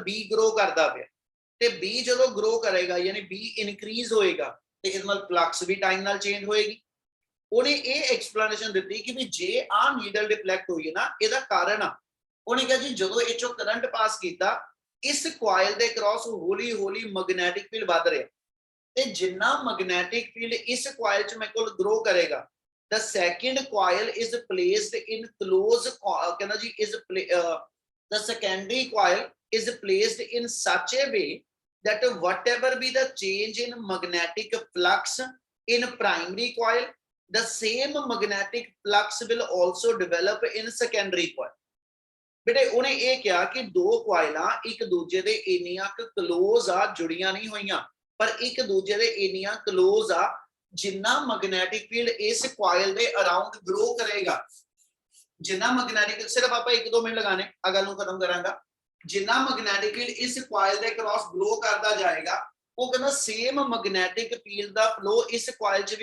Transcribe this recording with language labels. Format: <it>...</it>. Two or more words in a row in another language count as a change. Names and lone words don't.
<pa>B ਗਰੋ ਕਰਦਾ ਪਿਆ ਤੇ B ਜਦੋਂ ਗਰੋ ਕਰੇਗਾ ਯਾਨੀ B ਇਨਕਰੀਜ਼ ਹੋਏਗਾ ਤੇ ਇਹਦੇ ਨਾਲ ਫਲਕਸ ਵੀ ਟਾਈਮ ਨਾਲ ਚੇਂਜ ਹੋਏਗੀ ਉਹਨੇ ਇਹ ਐਕਸਪਲੇਨੇਸ਼ਨ ਦਿੱਤੀ ਕਿ ਵੀ ਜੇ ਆ</pa> <en>needle deflect</en> <pa>ਹੋਈ ਹੈ ਨਾ ਇਹਦਾ ਕਾਰਨ ਆ ਉਹਨੇ ਕਿਹਾ ਜੀ ਜਦੋਂ ਇਹ ਚੋਂ</pa> <en>current pass</en> <pa>ਕੀਤਾ ਇਸ ਕੁਆਇਲ ਦੇ ਕ੍ਰਾਸ ਹੌਲੀ ਹੌਲੀ</pa> <en>magnetic field</en> <pa>ਵੱਧ ਰਿਹਾ ਤੇ ਜਿੰਨਾ</pa> <en>magnetic field</en> <pa>ਇਸ ਕੁਆਇਲ ਚ ਮੇਰੇ ਕੋਲ ਗਰੋ ਕਰੇਗਾ</pa> <en>the second coil is placed in close</en> <pa>ਕਹਿੰਦਾ ਜੀ is</pa> <en>the secondary coil is placed in such a way that whatever be the change in magnetic flux in primary coil the same magnetic flux will also develop in secondary coil</en> <pa>ਬੇਟੇ ਉਹਨੇ ਇਹ ਕਿਹਾ ਕਿ ਦੋ ਕੁਆਇਲਾਂ ਇੱਕ ਦੂਜੇ ਦੇ ਇੰਨੀਆਂ ਕਲੋਜ਼ ਆ ਜੁੜੀਆਂ ਨਹੀਂ ਹੋਈਆਂ ਪਰ ਇੱਕ ਦੂਜੇ ਦੇ ਇੰਨੀਆਂ ਕਲੋਜ਼ ਆ ਜਿੰਨਾ</pa> <en>magnetic field</en> <pa>ਇਸ ਕੁਆਇਲ ਦੇ</pa> <en>around grow</en> <pa>ਕਰੇਗਾ ਜਿੰਨਾ ਮੈਗਨੈਟਿਕ ਸਿਰਫ ਆਪਾਂ 1-2 ਮਿੰਟ ਲਗਾਣੇ ਆ ਗੱਲ ਨੂੰ ਖਤਮ ਕਰਾਂਗਾ ਜਿੰਨਾ</pa> <en>magnetic field</en> <pa>ਇਸ ਕੁਆਇਲ ਦੇ</pa> <en>across grow</en> <pa>ਕਰਦਾ ਜਾਏਗਾ ਉਹ ਕਹਿੰਦਾ</pa> <en>same magnetic field</en> <pa>ਦਾ ਫਲੋ ਇਸ ਕੁਆਇਲ 'ਚ</pa>